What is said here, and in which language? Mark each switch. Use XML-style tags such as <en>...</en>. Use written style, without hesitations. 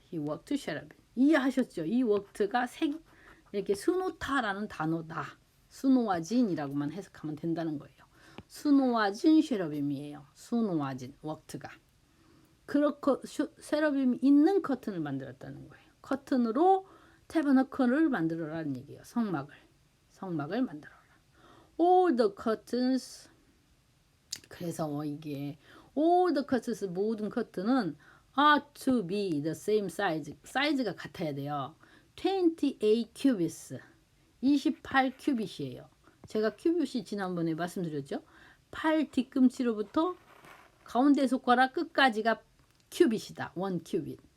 <en>he worked</en> <ko>쉐라빔 이해하셨죠? 이 worked가 이렇게 수놓다라는 단어다. 수놓아진이라고만 해석하면 된다는 거예요. 수놓아진 쉐라빔이에요. 수놓아진 worked가 그렇고 쉐라빔이 있는 커튼을 만들었다는 거예요. 커튼으로 태버너클을 만들어라는 얘기예요. 성막을 만들어라.</ko> <en>All the curtains</en> <ko>그래서 이게</ko> <en>all the curtains</en> <ko>모든 커튼은</ko> <en>are to be the same size</en> <ko>사이즈가 같아야 돼요. 28 cubits 28 큐빗이에요. 제가 큐빗이 지난번에 말씀드렸죠. 팔 뒤꿈치로부터 가운데 손가락 끝까지가 큐빗이다. 1 큐빗.</ko>